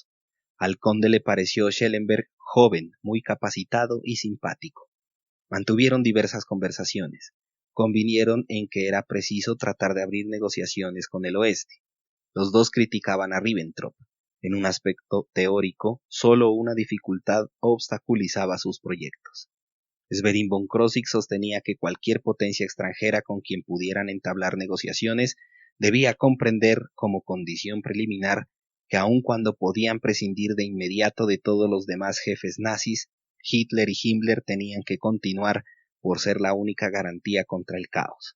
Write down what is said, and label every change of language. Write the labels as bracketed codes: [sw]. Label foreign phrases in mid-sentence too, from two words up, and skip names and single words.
[es] Al conde le pareció Schellenberg joven, muy capacitado y simpático. Mantuvieron diversas conversaciones. Convinieron en que era preciso tratar de abrir negociaciones con el oeste. Los dos criticaban a Ribbentrop. En un aspecto teórico, solo una dificultad obstaculizaba sus proyectos. Schwerin von Krosigk sostenía que cualquier potencia extranjera con quien pudieran entablar negociaciones debía comprender, como condición preliminar, que aun cuando podían prescindir de inmediato de todos los demás jefes nazis, Hitler y Himmler tenían que continuar por ser la única garantía contra el caos.